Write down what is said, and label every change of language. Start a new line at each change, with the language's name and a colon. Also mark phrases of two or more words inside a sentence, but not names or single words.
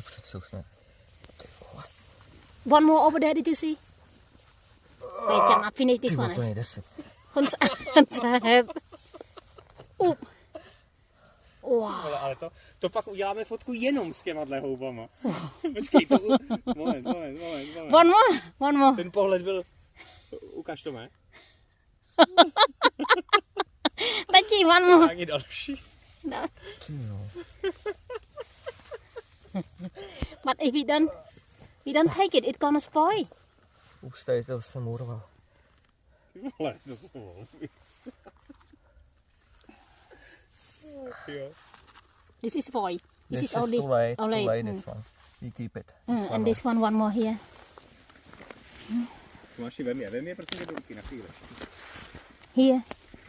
Czech: slušně.
English: One more over there, did you see? Wait, Jam, I finish this one.
Czech: To nejde si. Wow. Ale to pak uděláme fotku jenom s těma houbama. Počkej, to moment.
English: One more.
Czech: Ten pohled byl, ukaž to mé. Tati,
English: one more.
Czech: Ani další. No.
English: But if we don't take it, it's gonna spoil.
Czech: Ups, tady to jsem urval. Vole, to jsou houby.
English: This is foil. This is too only late, only. this one. You keep it. And this one more here.
Czech: Máš ji, vem je, prosím tě do ruky na chvíli.
English: Here.